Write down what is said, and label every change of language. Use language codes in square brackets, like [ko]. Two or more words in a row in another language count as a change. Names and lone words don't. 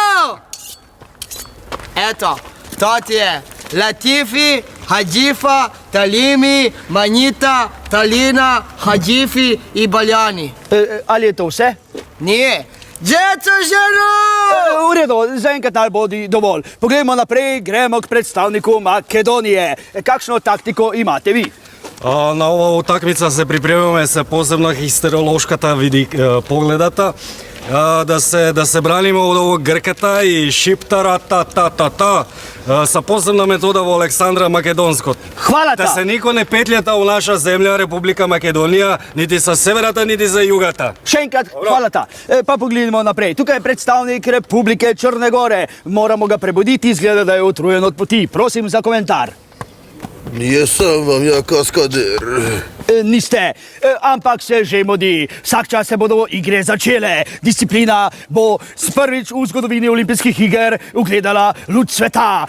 [sr] Eto, to ti je Latifi, Hadžifa, Talimi, Manita, Talina, Hadžifi i Baljani. [sl] Ali je to vse? [sr] Nije. Džeco ženo! [sl] V redu, zaenkrat naj bo dovolj. Poglejmo naprej, gremo k predstavniku Makedonije. Kakšno taktiko imate vi? [mk] Na ova utakmica se pripremаме се посебно истериолошката погледата, да се бранимо од овог Грката и Шиптара са посебна метода во Александра Македонскот. Хвала Да се никој не петлјата у наша земја Република Македонија, нити са северата, нити за југата. [sl] Še enkrat, hvala ta. Pa pogledamo naprej. Tukaj je predstavnik Republike Črne Gore. Moramo ga prebuditi, izgleda, da je utrujen od poti. Prosim za komentar. [sr] Jesam vam ja kaskader. [sl] Niste, ampak se že modi. Vsak čas se bodo igre začele. Disciplina bo prvič v zgodovini olimpijskih iger ugledala luč sveta.